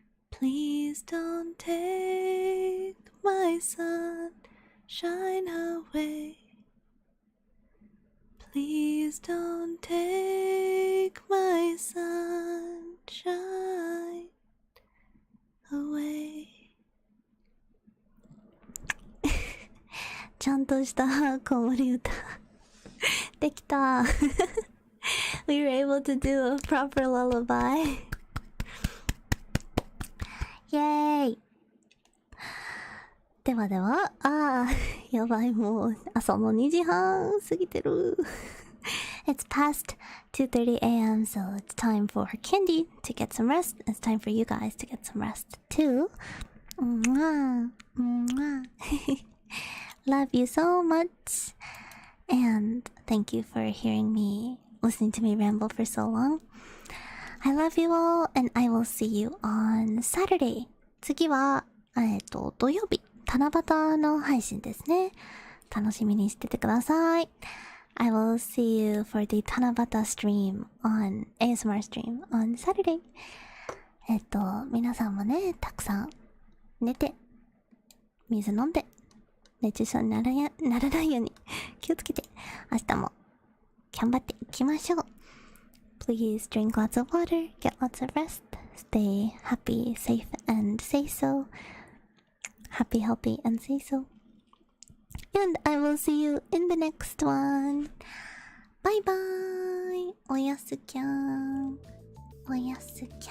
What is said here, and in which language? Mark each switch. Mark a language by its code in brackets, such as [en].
[en] Please don't take my sunshine away. Please don't take my sunshine away. [ja] ちゃんとした子守歌できた。 [en] We were able to do a proper lullaby. [ja] イエーイ。ではでは、やばい、もう朝の2時半過ぎてる。 [en] It's past 2:30 a.m. so it's time for Kyandie to get some rest. It's time for you guys to get some rest too. Mwah, mwah. Love you so much. And thank you for listening to me ramble for so long. I love you all, and I will see you on Saturday. [ja] 次は、土曜日、七夕の配信ですね。楽しみにしててください。 [en] I will see you for the 七夕 stream on ASMR stream on Saturday. [ja] 皆さんもね、たくさん寝て、水飲んで、熱中症にならないように気をつけて、明日も頑張っていきましょう。 [en] Please drink lots of water, get lots of rest, stay happy, safe, and say so. Happy, healthy, and say so. And I will see you in the next one. Bye bye. [ja] おやすきゃん。おやすきゃん。